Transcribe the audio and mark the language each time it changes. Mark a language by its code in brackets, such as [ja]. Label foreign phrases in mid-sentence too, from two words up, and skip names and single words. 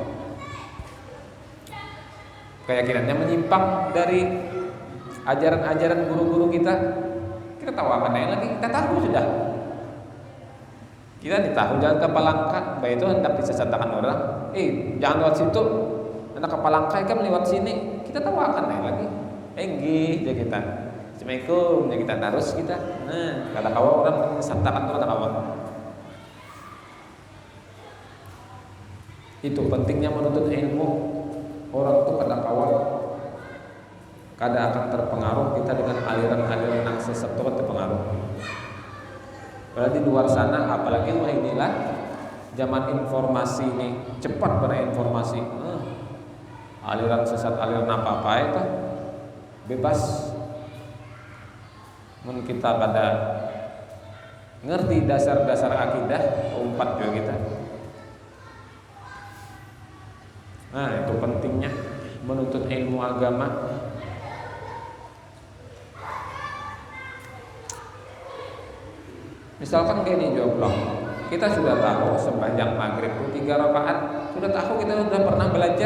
[bjn] keyakinannya menyimpang dari ajaran-ajaran guru-guru kita tawakan aja lagi, kita tahu sudah, kita ditahu jangan ke Palangka, baik itu hendak disesatkan orang, jangan lewat situ, hendak ke Palangka kan lewat sini, kita tawakan aja lagi, enggih ya kita, assalamualaikum ya kita terus kita, nah kata kawan orang disesatkan orang kawan. [id] Itu pentingnya menuntut ilmu. [bjn] Orang itu kada kawal, kada akan terpengaruh kita dengan aliran-aliran yang sesat itu terpengaruh. [id] Berarti di luar sana, apalagi wah inilah zaman informasi ini cepat pada informasi, aliran sesat, aliran apa itu bebas. [bjn] Mun kita kada ngerti dasar-dasar akidah, umpat juga kita. [id] Nah itu pentingnya menuntut ilmu agama. Misalkan gini jomblo, kita sudah tahu sembahyang maghrib itu 3 rakaat, sudah tahu, kita sudah pernah belajar.